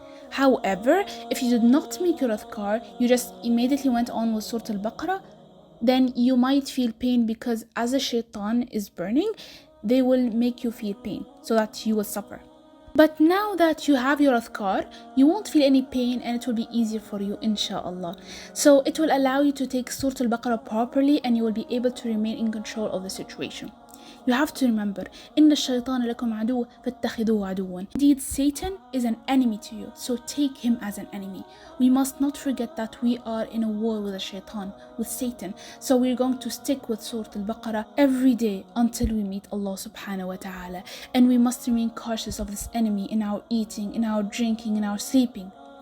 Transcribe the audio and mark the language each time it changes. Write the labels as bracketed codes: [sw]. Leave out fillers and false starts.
[en] However, if you did not make your adhkar, you just immediately went on with Surah Al-Baqarah, then you might feel pain, because as a shaitan is burning, they will make you feel pain so that you will suffer. But now that you have your adhkar, you won't feel any pain, and it will be easier for you, inshallah. So it will allow you to take Surah Al-Baqarah properly, and you will be able to remain in control of the situation. You have to remember, [ar] إِنَّ الشَّيْطَانَ لَكُمْ عَدُوٌّ فَاتَّخِذُوهُ عَدُوًّا. [en] Indeed, Satan is an enemy to you, so take him as an enemy. We must not forget that we are in a war with the shaitan, with Satan. So we're going to stick with Surah Al-Baqarah every day until we meet Allah subhanahu wa ta'ala. And we must remain cautious of this enemy in our eating, in our drinking, in our sleeping.